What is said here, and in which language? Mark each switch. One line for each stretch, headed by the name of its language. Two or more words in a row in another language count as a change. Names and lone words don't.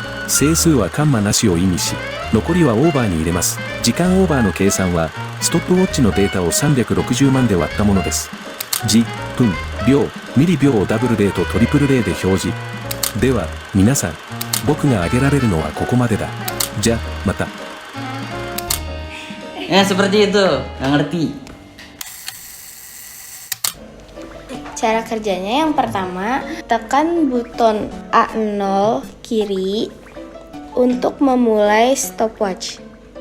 Japanese: 整数はカンマなしを意味し、残りはオーバーに入れます。時間オーバーの計算はストップウォッチのデータを360万で割ったものです。時、分、秒、ミリ秒をダブル0とトリプル0で表示。では皆さん、僕が挙げられるのはここまでだ。じゃ、また。
Indonesian: Ya seperti itu, nggak ngerti. Cara kerjanya yang pertama, tekan button A0 kiri untuk memulai stopwatch.